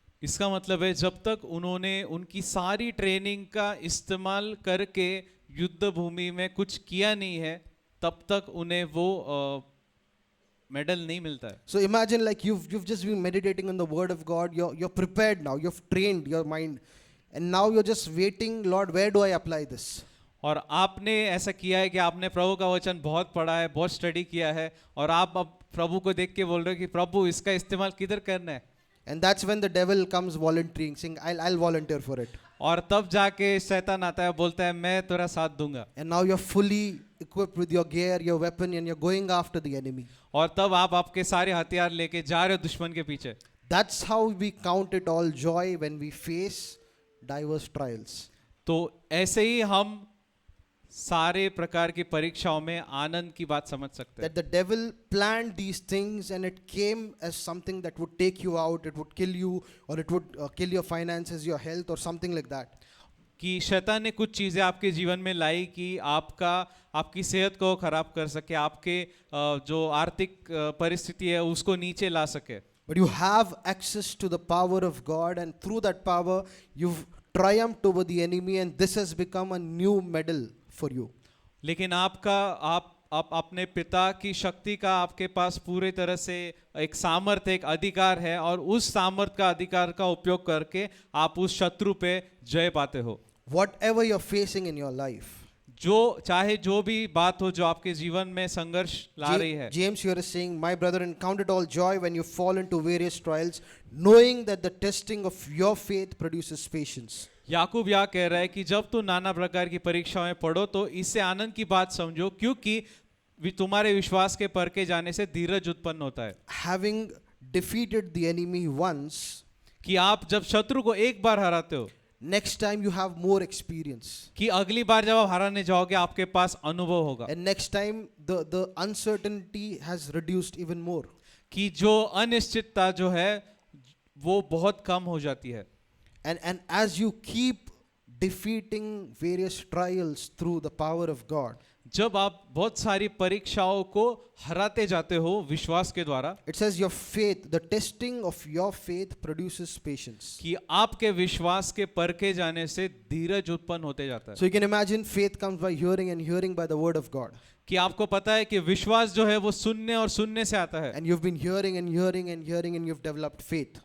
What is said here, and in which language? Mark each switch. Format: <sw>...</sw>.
<hi>इसका मतलब है जब तक उन्होंने उनकी सारी ट्रेनिंग का इस्तेमाल करके युद्ध भूमि में कुछ किया नहीं है तब तक उन्हें वो मेडल नहीं मिलता है.</hi> <en>So imagine like you've just been meditating on the word of God. You're prepared now. You've trained your mind, and now you're just waiting. Lord, where do I apply this?</en> <hi>और आपने ऐसा किया है कि आपने प्रभु का वचन बहुत पढ़ा है, बहुत स्टडी किया है, और आप अब प्रभु को देख के बोल रहे हो कि प्रभु इसका इस्तेमाल किधर करना है.</hi> <en>And that's when the devil comes volunteering, saying, I'll volunteer for it.</en> <hi>और तब जाके शैतान आता है, बोलता है मैं तेरा साथ दूंगा.</hi> <en>And now you're fully equipped with your gear, your weapon, and you're going after the enemy.</en> <hi>और तब आप आपके सारे हथियार लेके जा रहे हो दुश्मन के पीछे.</hi> <en>That's how we count it all joy when we face diverse trials.</en> <hi>तो ऐसे ही हम सारे प्रकार की परीक्षाओं में आनंद की बात समझ सकते हैं.</hi> <en>That the devil planned these things and it came as something that would take you out, it would kill you, or it would kill your finances, your health, or something like that.</en> <hi>कि शैतान ने कुछ चीज़ें आपके जीवन में लाई कि आपकी सेहत को खराब कर सके, आपके जो आर्थिक परिस्थिति है उसको नीचे ला सके.</hi> <en>But you have access to the power of God, and through that power, you've triumphed over the enemy, and this has become a new medal for you.</en> <hi>लेकिन आप अपने पिता की शक्ति का आपके पास पूरे तरह से एक सामर्थ्य, एक अधिकार है, और उस सामर्थ्य का अधिकार का उपयोग करके आप उस शत्रु पे जय पाते हो.</hi> <en>Whatever you're facing in your life,</en> <hi>चाहे जो भी बात हो जो आपके जीवन में संघर्ष ला रही है.</hi> <en>James here is saying, my brethren, count it all joy when you fall into various trials, knowing that the testing of your faith produces patience.</en> <hi>याकूब यह कह रहा है कि जब तुम नाना प्रकार की परीक्षाओं में पढ़ो तो इससे आनंद की बात समझो, क्योंकि तुम्हारे विश्वास के परखे जाने से धीरज उत्पन्न होता है.</hi> <en>Having defeated the enemy once,</en> <hi>कि आप जब शत्रु को एक बार हराते हो,</hi> <en>next time you have more experience.</en> <hi>कि अगली बार जब आप हराने जाओगे आपके पास अनुभव होगा.</hi> <en>And next time the uncertainty has reduced even more.</en> <hi>कि जो अनिश्चितता जो है वो बहुत कम हो जाती है.</hi> <en>And as you keep defeating various trials through the power of God,</en> <hi>जब आप बहुत सारी परीक्षाओं को हराते जाते हो विश्वास के द्वारा,</hi> <en>it says your faith, the testing of your faith produces patience.</en> <hi>कि आपके विश्वास के परखे जाने से धीरज उत्पन्न होते जाता है.</hi> <en>So you can imagine faith comes by hearing and hearing by the word of God.</en> <hi>कि आपको पता है कि विश्वास जो है वो सुनने और सुनने से आता है.</hi> <en>And you've been hearing and hearing and hearing and you've developed faith.</en>